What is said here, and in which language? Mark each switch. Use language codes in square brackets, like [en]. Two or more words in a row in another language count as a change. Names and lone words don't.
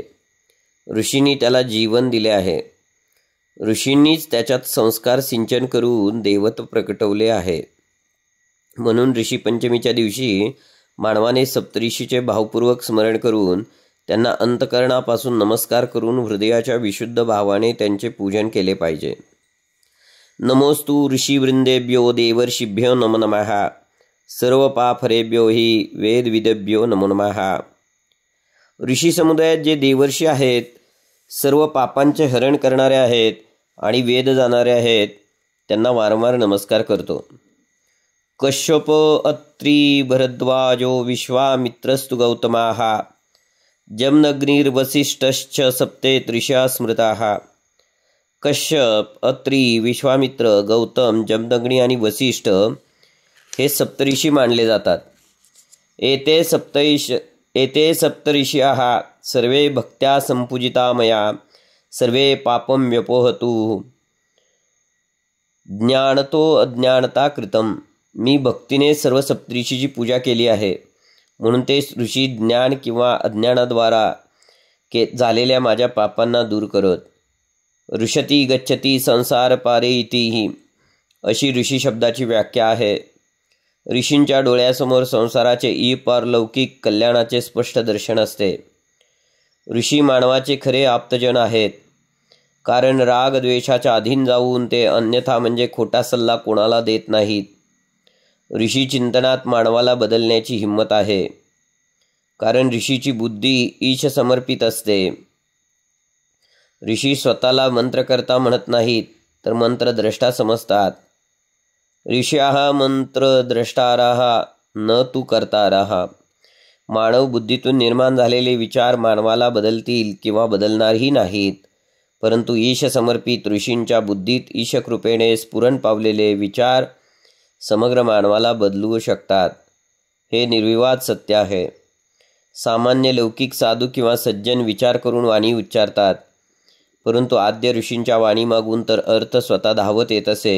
[mr] ऋषींनी त्याला जीवन दिले आहे. ऋषींनीच त्याच्यात संस्कार सिंचन करून देवत्व प्रकटवले आहे. म्हणून ऋषीपंचमीच्या दिवशी मानवाने सप्तऋषीचे भावपूर्वक स्मरण करून त्यांना अंतकरणापासून नमस्कार करून हृदयाच्या विशुद्ध भावाने त्यांचे पूजन केले पाहिजे. [sa] नमोस्तु ऋषीवृंदेभ्यो देवर्षिभ्यो नमो नमः. सर्व पापहरेभ्यो हि वेदविदेभ्यो नमो नमः. [mr] ऋषी समुदायात जे देवर्षी आहेत, सर्व पापांचे हरण करणारे आहेत आणि वेद जाणारे आहेत, त्यांना वारंवार नमस्कार करतो. [sa] कश्यप अत्री भरद्वाजो विश्वामित्रस्तु गौतमाः. जमदग्निर्वसिष्ठश्च सप्ते ऋषा स्मृताः. [mr] कश्यप, अत्री, विश्वामित्र, गौतम, जमदग्नी आणि वसिष्ठ हे सप्तऋषी मानले जातात. [sa] एते सप्तऋषयः सर्वे भक्त्या संपूजिता मया. सर्वे पापं व्यपोहतु ज्ञानतो अज्ञानता कृतम. [mr] मी भक्तीने सर्व सप्तऋषीची पूजा केली आहे, म्हणून ते ऋषी ज्ञान किंवा अज्ञानाद्वारा झालेल्या माझ्या पापांना दूर करत. [sa] ऋषती गच्छती संसार पारे इति [mr] अशी ऋषी शब्दाची व्याख्या आहे. ऋषींच्या डोळ्यासमोर संसाराचे पारलौकिक कल्याणाचे स्पष्ट दर्शन असते. ऋषी मानवाचे खरे आप्तजन आहेत, कारण राग द्वेषाच्या अधीन जाऊन ते अन्यथा म्हणजे खोटा सल्ला कोणाला देत नाहीत. ऋषी चिंतनात मानवाला बदलण्याची हिंमत आहे, कारण ऋषीची बुद्धी ईश समर्पित असते. ऋषी स्वतःला मंत्रकर्ता म्हणत नाहीत, तर मंत्रद्रष्टा समजतात. [sa] ऋषयः मंत्रद्रष्टारः न तु कर्तारः. [mr] मानव बुद्धीतून निर्माण झालेले विचार मानवाला बदलतील किंवा बदलणारही नाहीत, परंतु ईश समर्पित ऋषींच्या बुद्धीत ईशकृपेने स्फुरण पावलेले विचार समग्र मानवाला बदलवू शकतात. हे निर्विवाद सत्य आहे. सामान्य लौकिक साधू किंवा सज्जन विचार करून वाणी उच्चारतात, परंतु आद्य ऋषींच्या वाणीमागून तर अर्थ स्वतः धावत येत असे.